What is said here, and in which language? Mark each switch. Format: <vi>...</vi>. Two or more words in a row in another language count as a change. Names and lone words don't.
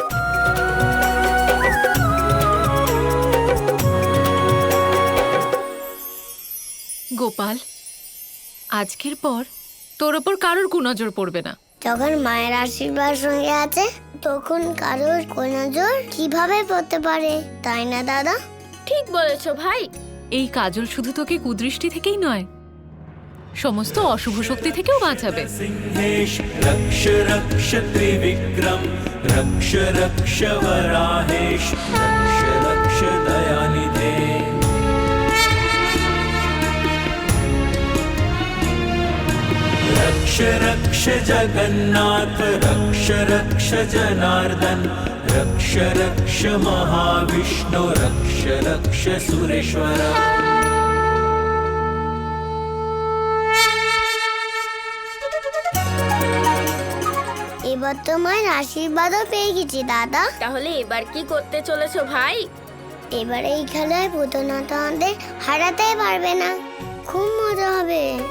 <bn>গোপাল, আজকের পর তোর ওপর কারোর কুনজর পড়বে না। যখন মায়ের আশীর্বাদ সঙ্গে আছে, তখন কারোর কোন নজর কিভাবে পড়তে পারে, তাই না দাদা? ঠিক বলেছো ভাই। এই কাজল শুধু তোকে কুদৃষ্টি থেকেই নয়, সমস্ত অশুভ শক্তি থেকেও বাঁচাবে।</bn> <sa>सिंहेश रक्ष रक्ष त्रिविक्रम रक्ष रक्ष वराहेश रक्ष रक्ष दयानिधे रक्ष रक्ष जगन्नाथ रक्ष रक्ष जनार्दन रक्ष रक्ष महाविष्णु रक्ष रक्ष सुरेश्वर।</sa> <bn>এবার তো মায়ের আশীর্বাদও পেয়ে গেছি দাদা। তাহলে এবার কি করতে চলেছো ভাই? এবার এই খেলায় পুতনা তো আমাদের হারাতেই পারবে না, খুব মজা হবে।</bn>